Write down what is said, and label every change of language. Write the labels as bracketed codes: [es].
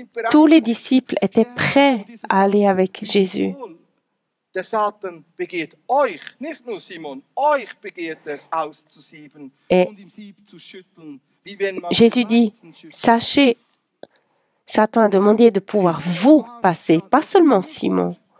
[fr] Tous les disciples étaient prêts à aller avec Jésus. [de] Der Satan begehrt euch, nicht nur Simon, euch begehrt auszusieben und im Sieb zu schütteln. [fr] Jésus dit, sachez, Satan a demandé de pouvoir vous passer, pas seulement Simon.